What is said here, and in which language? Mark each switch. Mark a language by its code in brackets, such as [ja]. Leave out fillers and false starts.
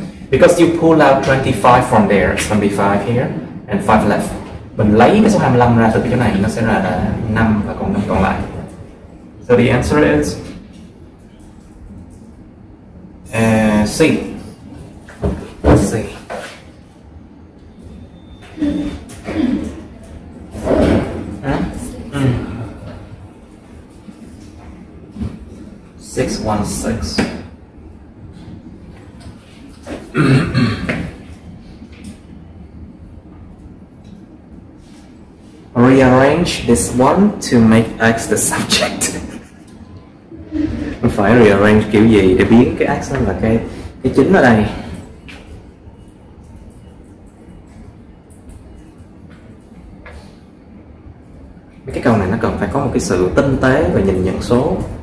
[en] Because you pull out 25 from there, it's going to be 5 here and 5 left. [vi] Mình lấy cái số 25 ra từ cái chỗ này nó sẽ là 5 và còn 5 còn lại. [en] So the answer is C. C. Six 1 6. Rearrange this one to make x the subject. [vi] Phải rearrange kiểu gì để biến cái x là cái chính ở đây. Cái câu này nó cần phải có một cái sự tinh tế và nhìn nhận số.